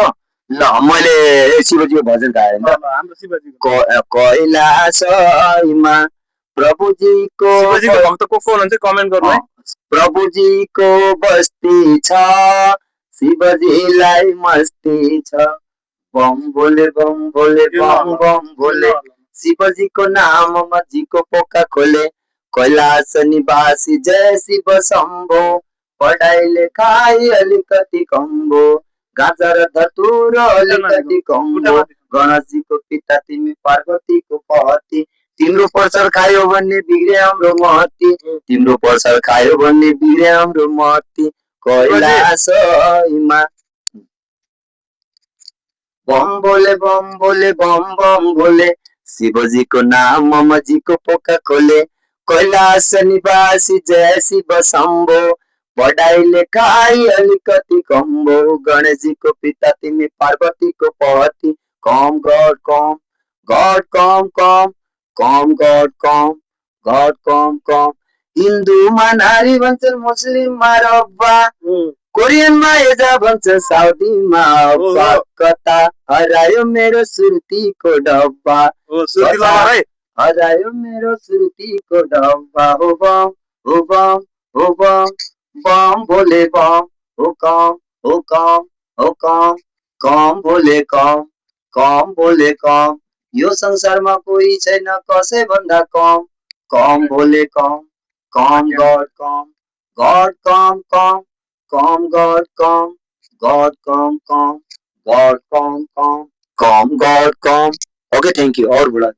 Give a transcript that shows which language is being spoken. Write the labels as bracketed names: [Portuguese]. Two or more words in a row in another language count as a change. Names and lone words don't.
[Nepali] ल मैले शिवजीको भजन गाएँ नि त। हाम्रो शिवजीको कैलासमा प्रभुजीको भक्त को हुनुहुन्छ कमेन्ट गर्नु है। प्रभुजीको बस्ती छ, शिवजीलाई मस्ती छ। बम बोले बम बोले बम बम बोले, शिवजीको नाममा जीको पोका खोले। कैलाश निवासी जय शिव शम्भो, पढाइ लेखाइ अलिकति कम भो, गाजा र धतुर अलिकति कम भो। गणेशजीको पिता तिमी पार्वतीको पति, तिम्रो प्रसार खायो भन्ने बिग्रे हाम्रो मती, तिम्रो प्रसार खायो भन्ने बिग्रे हाम्रो मती। कैलाशमा बम बोले बम बोले बम बम बोले, शिवजीको नाममा जीको पोका खोले। कैलाश निवासी जय शिव शम्भो, पढाइ लेखाइ अलिकति कम भो, गणेशजीको पिता तिमी पार्वतीको पति। कम गड कम गड कम कम कम गड कम गड कम कम। हिन्दूमा नारी भन्छन्, मुस्लिममा रब्बा, कोरियनमा एजा भन्छ, साउदीमा अब्बा। कता हरायो मेरो सुर्तीको डब्बा, हरायो मेरो सुर्तीको डब्बा। हो बम हो बम हो बम, बम भोले बम हो कम हो कम हो कम, कम भोले कम भोले कम। यो संसारमा कोही छैन कसै भन्दा कम, कम भोले कम गड कम कम गड कम गड कम। [English] Okay thank you. और बुढा